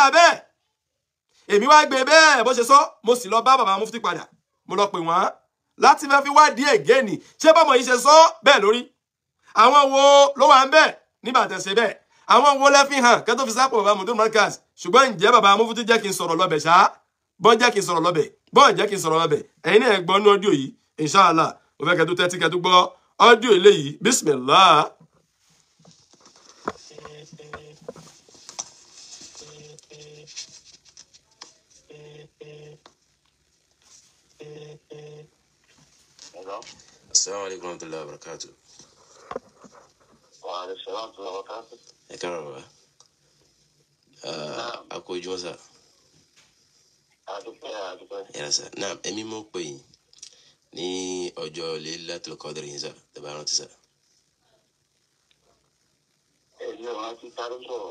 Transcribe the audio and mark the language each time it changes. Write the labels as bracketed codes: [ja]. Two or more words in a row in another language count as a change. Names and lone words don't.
[yo] bẹ́ẹ̀ èmi wá gbé bẹ́ẹ̀ bó ṣe sọ mo sì lọ bá bàbá Mufti padà mo lọ pè wọ́n láti fẹ́ fi wádìí ẹ̀gẹ́ni ṣé bọ́mọ yìí ṣe sọ bẹ́ẹ̀ lórí àwọn wo ló wà ń bẹ̀ nígbà tẹ̀sẹ̀ bẹ́ẹ̀ àwọn wo lẹ́ fi hàn kẹ́tọ́ fi sápò bàbá Mufti Markaz ṣùgbọ́n ǹjẹ́ bàbá Mufti jẹ́ kí n sọ̀rọ̀ lọ́bẹ̀ ṣá bọ́n jẹ́ kí n sọ̀rọ̀ lọ́bẹ̀ bọ́n jẹ́ kí n sọ̀rọ̀ lọ́bẹ̀ ẹ̀yin náà gbọ́ ní ọdíò yìí inshallah mo fẹ́ kẹ́tọ́ tẹ́tí kẹ́tọ́ gbọ́ ọdíò eléyìí bismillah. [ar] السلام عليكم ورحمة الله وبركاته. وعليكم السلام ورحمة الله وبركاته. [yo] Ẹ káàárọ̀ bàbá. Àkó ojúmọ́ sà. Adúpẹ́. Yàrá sà. Náà èmi mọ̀ pé yín ní ọjọ́ Laylatul Qadr yín sà tẹ̀bá rántí sà. Èmi ò rántí sáré sọ̀rọ̀.